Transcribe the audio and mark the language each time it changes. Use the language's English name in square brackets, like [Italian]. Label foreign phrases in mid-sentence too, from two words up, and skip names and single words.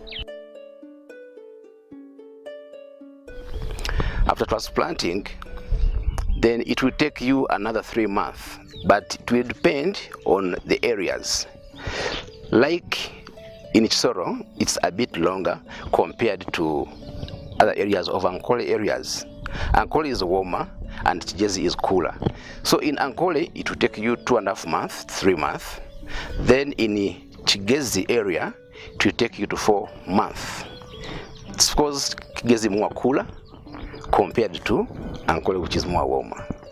[English] After transplanting, then it will take you another 3 months, but it will depend on the areas. Like in Ixoro, it's a bit longer compared to other areas of Ankole areas. Ankole is warmer and Chigezi is cooler. So in Ankole, it will take you 2.5 months, 3 months. Then in the Chigezi area, it will take you to 4 months. It's because Chigezi is more cooler compared to Ankole, which is more warmer.